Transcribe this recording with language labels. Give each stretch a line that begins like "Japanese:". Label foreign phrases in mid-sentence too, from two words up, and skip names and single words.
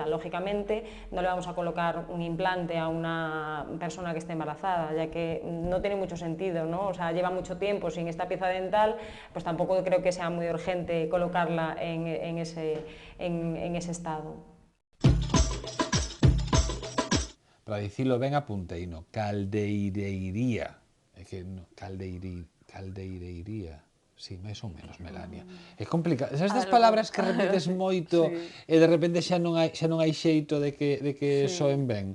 Spanish: Lógicamente no le vamos a colocar un implante a una persona que esté embarazada, ya que no tiene mucho sentido, ¿no? O sea, lleva mucho tiempo sin esta pieza dental, pues tampoco creo que sea muy urgente colocarla en ese estado.
Galician: Para dicilo ben apunteino, caldeireiría, é que caldeireiría, sí, máis ou menos, Melania. É complicado, esas das palabras que repites moito e de repente xa non hai xeito de que soen ben.